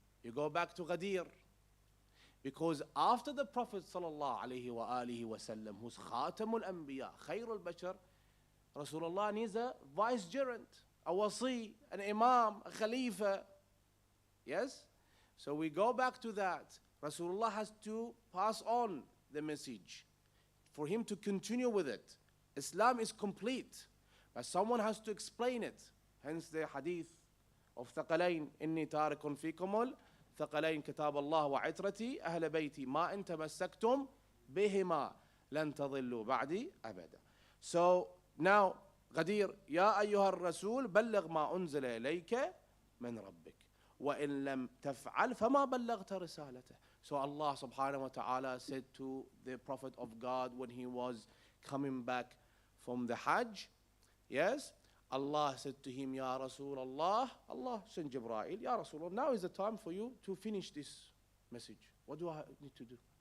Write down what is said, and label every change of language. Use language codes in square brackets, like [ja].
[en] You go back to Ghadir. Because after the Prophet sallallahu alayhi wa alihi wa sallam, who's Khatamul Anbiya, Khairul Bashar, Rasulullah needs a vicegerent, a wasi, an imam, a khalifa. Yes? So we go back to that. Rasulullah has to pass on the message for him to continue with it. Islam is complete, but someone has to explain it. Hence the hadith of [ar] ثقلين إني تارك فيكم ثقلين كتاب الله وعترتي أهل بيتي ما إن تمسكتم بهما لن تضلوا بعدي أبدا. [en] So now [ar] غدير يا أيها الرسول بلغ ما أنزل إليك من ربك وإن لم تفعل فما بلغت رسالته. [en] So Allah subhanahu wa ta'ala said to the Prophet of God when he was coming back from the Hajj, yes, Allah said to him, Ya Rasulullah, Allah sent Jibreel, Ya Rasulullah, now is the time for you to finish this message. What do I need to do?